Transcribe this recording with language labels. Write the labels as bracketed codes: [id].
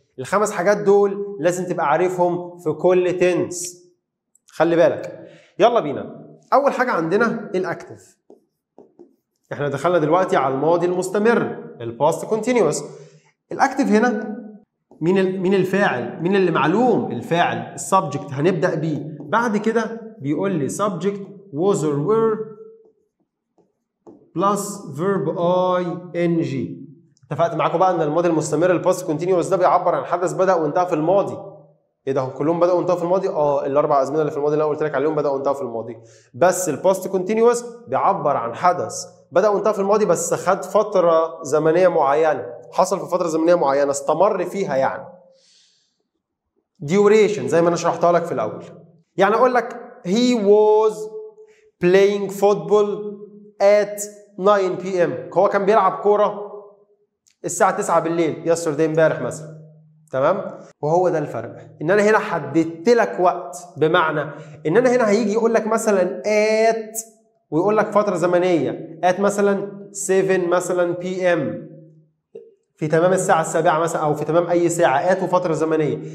[ar] ال5 حاجات دول لازم تبقى عارفهم في كل تنس، خلي بالك. يلا بينا. اول حاجه عندنا الاكتف. احنا دخلنا دلوقتي على الماضي المستمر الباست كونتينيوس. الاكتف هنا مين الفاعل؟ مين اللي معلوم؟ الفاعل السبجكت هنبدا بيه. بعد كده بيقول لي [en] subject was or were plus verb ing. [ar] اتفقت معاكم بقى ان الماضي المستمر الباست كونتينيوس ده بيعبر عن حدث بدا وانتهى في الماضي. ايه ده، هم كلهم بداوا وانتهوا في الماضي؟ ال4 ازمنه اللي في الماضي اللي انا قلت لك عليهم بداوا وانتهوا في الماضي. بس الباست كونتينيوس بيعبر عن حدث بدا وانتهى في الماضي بس خد فتره زمنيه معينه، حصل في فتره زمنيه معينه استمر فيها يعني. duration زي ما انا شرحتها لك في الاول. يعني اقول لك [en] he was playing football at 9 p.m. [ar] هو كان بيلعب كوره الساعه 9 بالليل yesterday امبارح مثلا، تمام؟ وهو ده الفرق، ان انا هنا حددت لك وقت، بمعنى ان انا هنا هيجي يقول لك مثلا at ويقول لك فتره زمنيه at مثلا 7 مثلا PM، في تمام الساعه السابعه مثلا او في تمام اي ساعه at وفتره زمنيه.